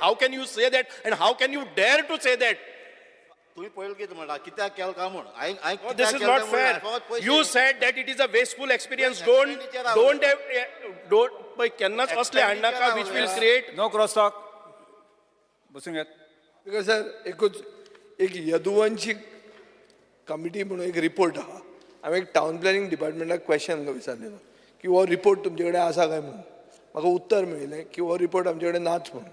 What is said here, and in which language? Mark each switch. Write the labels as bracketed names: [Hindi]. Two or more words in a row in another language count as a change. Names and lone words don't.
[English] How can you say that? And how can you dare to say that? [Konkani] तुम्ही पळयलं कितें म्हणला कित्याक केलं काय म्हणून [English] This is not fair. You said that it is a wasteful experience. Don't [Konkani] केन्नाच असले हाडनाका [English] which will create. no cross talk [Konkani] बसून घेत. बिकॉज सर एक यदुवंशी कमिटी म्हणून एक रिपोर्ट आहा हांवें एक [English] town planning [Konkani] डिपार्टमेंटाक क्वेश्चन विचारलेलो की हो रिपोर्ट तुमचे कडेन आसा काय म्हणून म्हाका उत्तर मेळिल्लें की हो रिपोर्ट आमचे कडेन नाच म्हणून.